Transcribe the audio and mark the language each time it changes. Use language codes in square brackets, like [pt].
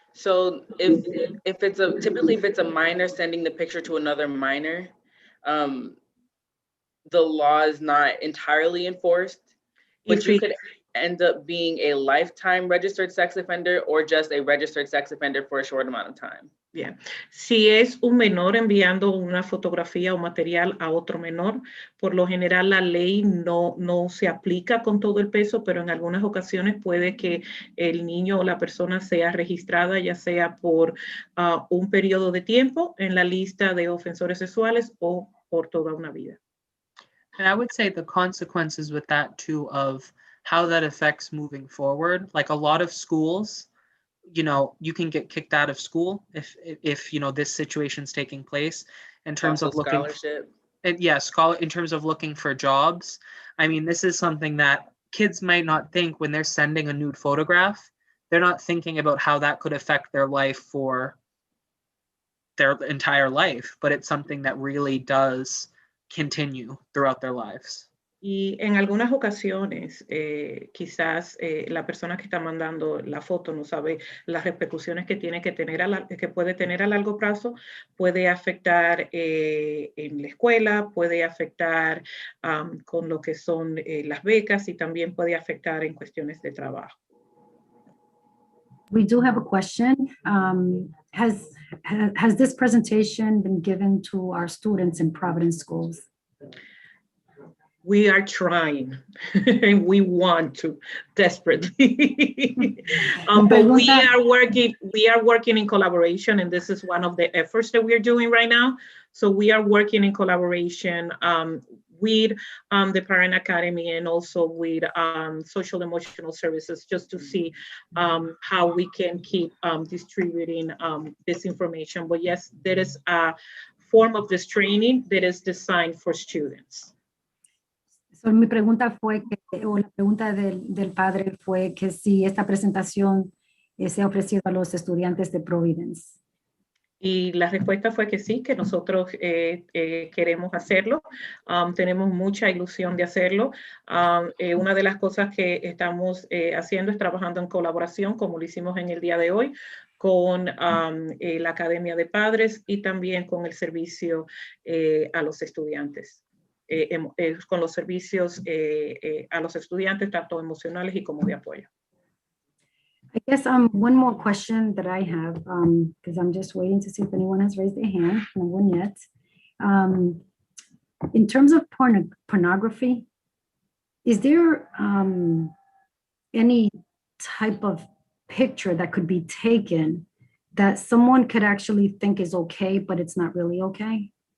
[en] So if it's typically if it's a minor sending the picture to another minor, the law is not entirely enforced, but you could end up being a lifetime registered sex offender or just a registered sex offender for a short amount of time. [es] Bien. Si es un menor enviando una fotografía o material a otro menor, por lo general la ley no se aplica con todo el peso, pero en algunas ocasiones puede que el niño o la persona sea registrada, ya sea por un periodo de tiempo en la lista de ofensores sexuales o por toda una vida. [en] And I would say the consequences with that too of how that affects moving forward, like a lot of schools, you can get kicked out of school if this situation's taking place in terms Also of looking scholarship. In terms of looking for jobs. I mean, this is something that kids might not think when they're sending a nude photograph. They're not thinking about how that could affect their life for their entire life, but it's something that really does continue throughout their lives. [es] Y en algunas ocasiones, quizás la persona que está mandando la foto no sabe las repercusiones que tiene que puede tener a largo plazo. Puede afectar en la escuela, puede afectar con lo que son las becas y también puede afectar en cuestiones de trabajo. [en] We do have a question. Has this presentation been given to our students in Providence schools? We are trying and we want to desperately. But we are working in collaboration, and this is one of the efforts that we're doing right now. So we are working in collaboration with the Parent Academy and also with social emotional services, just to see how we can keep distributing this information. But yes, there is a form of this training that is designed for students. [es] So, mi pregunta fue o la pregunta del padre fue que si esta presentación se ha ofrecido a los estudiantes de Providence. Y la respuesta fue que sí, que nosotros queremos hacerlo. Tenemos mucha ilusión de hacerlo. Una de las cosas que estamos haciendo es trabajando en colaboración, como lo hicimos en el día de hoy, con la Academia de Padres y también con el servicio a los estudiantes. Con los servicios a los estudiantes, tanto emocionales y como de apoyo. [en] I guess one more question that I have, because I'm just waiting to see if anyone has raised their hand. No one yet. In terms of pornography, is there any type of picture that could be taken that someone could actually think is okay, but it's not really okay?